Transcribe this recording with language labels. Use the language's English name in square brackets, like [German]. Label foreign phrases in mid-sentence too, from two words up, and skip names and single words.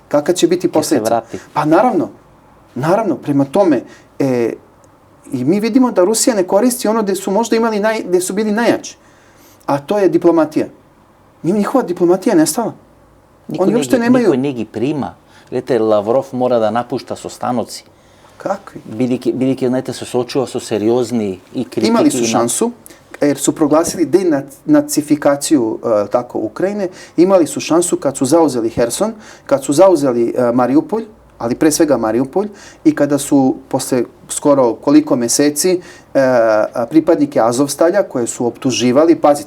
[Serbian] Kakva će biti posljedica? Pa naravno, prema tome, i mi vidimo da Rusija ne koristi ono gde su možda imali, gde su bili najjači. A to je diplomatija. Njihova diplomatija je nestala. Oni uopšte nemaju... Niko ne gi prima. Gledajte, Lavrov mora da napušta sostanuci. Kakvi? [Macedonian] Бидејќи, знаете, се соочува со сериозни и критики. [Serbian] Имали su šansu, jer su proglasili denacifikaciju tako Ukrajine, imali su šansu kad su zauzeli Herson, kad su zauzeli Mariupolj, ali pre svega Mariupolj, i kada su posle skoro koliko meseci pripadnike Azovstalja koje su optuživali, pazite,